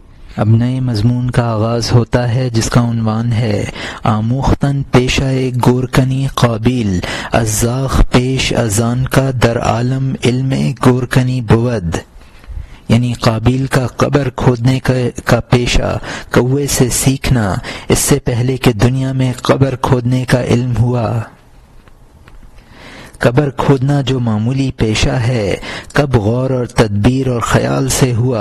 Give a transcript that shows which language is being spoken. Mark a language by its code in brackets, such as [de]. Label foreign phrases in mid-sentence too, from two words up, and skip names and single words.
[ur] اب نئے مضمون کا آغاز ہوتا ہے جس کا عنوان ہے [fa] آموختن پیشہ گورکنی قابیل ازاغ پیش ازان کا در عالم علم گورکنی بود، [ur] یعنی قابیل کا قبر کھودنے کا پیشہ کوے سے سیکھنا اس سے پہلے کہ دنیا میں قبر کھودنے کا علم ہوا۔ قبر کھودنا جو معمولی پیشہ ہے کب غور اور تدبیر اور خیال سے ہوا؟